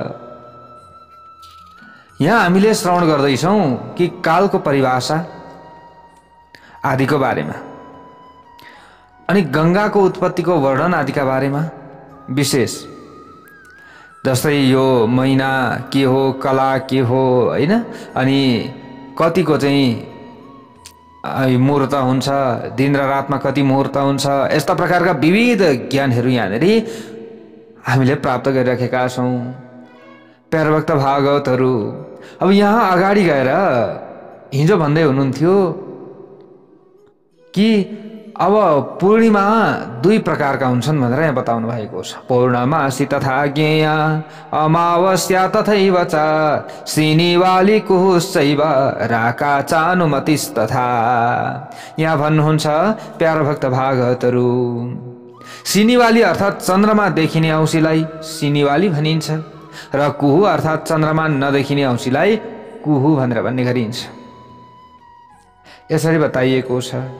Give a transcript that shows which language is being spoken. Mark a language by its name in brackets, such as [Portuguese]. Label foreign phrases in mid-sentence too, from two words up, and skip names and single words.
[Nepali] यहाँ हामीले श्रवण गर्दैछौं कि कालको परिभाषा आदिको बारेमा अनि गंगाको उत्पत्तिको वर्णन आदिका बारेमा विशेष, जस्तै यो महिना के हो, कला के हो, हैन, अनि कतिको चाहिँ मुहूर्त हुन्छ, दिन र रातमा कति मुहूर्त हुन्छ, यस्ता प्रकारका विविध ज्ञानहरू यहाँनेरि हामीले प्राप्त गरिराखेका छौं। प्यारा भक्त भागवतहरू, अब यहाँ अगाडि गएर हिजो भन्दै हुनुहुन्थ्यो कि अब पूर्णिमा दुई प्रकारका हुन्छन् भनेर यहाँ बताउनु भएको छ। [Sanskrit] पौर्णमासी तथा ज्ञेया, अमावस्या तथैव च, श्रीनिवाली कुहुश्चैव राका चानुमतिस्तथा। [Nepali] यहाँ भन्नुहुन्छ प्यारा भक्त भागवतहरू, श्रीनिवाली अर्थात् चन्द्रमा देखिने औँसीलाई श्रीनिवाली भनिन्छ र कुहु अर्थात् चन्द्रमा नदेखिने औँसीलाई कुहु भनेर भन्ने गरिन्छ। यसरी बताइएको छ।